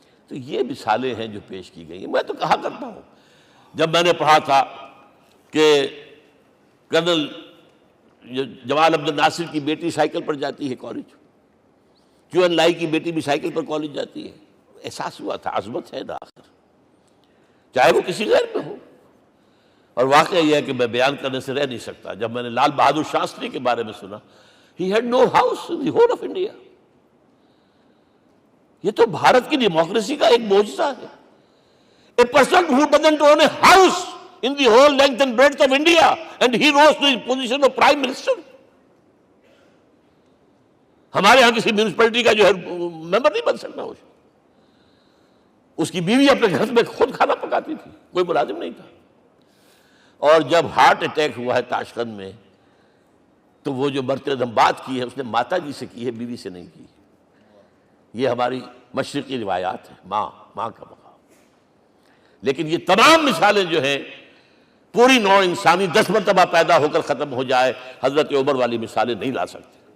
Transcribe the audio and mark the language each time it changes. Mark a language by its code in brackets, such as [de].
[ur] تو یہ مثالیں ہیں جو پیش کی گئی ہیں. میں تو کہا کرتا ہوں، جب میں نے پڑھا تھا کہ کرنل جمال عبد الناصر کی بیٹی سائیکل پر جاتی ہے کالج، کیون لائی کی بیٹی بھی سائیکل پر کالج جاتی ہے، احساس ہوا تھا عظمت ہے نا آخر، چاہے وہ کسی غیر میں ہو. اور واقعہ یہ ہے کہ میں بیان کرنے سے رہ نہیں سکتا. جب میں نے لال بہادر شاستری کے بارے میں سنا، [en] he had no house in the whole of India. [ur] یہ تو بھارت کی ڈیموکریسی کا ایک معجزہ ہے. [en] A person who doesn't own a house in the whole length and breadth of India, and he rose to the position of Prime Minister. [ur] ہمارے ہاں کسی میونسپلٹی کا جو ہے ممبر نہیں بن سکتا، اس کی بیوی اپنے گھر میں خود کھانا پکاتی تھی، کوئی ملازم نہیں تھا۔ اور جب ہارٹ اٹیک ہوا ہے تاشقند میں، تو وہ جو مرتدم بات کی ہے اس نے ماتا جی سے کی ہے، بیوی سے نہیں کی۔ یہ ہماری مشرقی روایات ہیں، ماں کا مقام۔ لیکن یہ تمام مثالیں جو ہیں، پوری نوع انسانی 10 مرتبہ پیدا ہو کر ختم ہو جائے، حضرت عمر والی مثالیں نہیں لا سکتے۔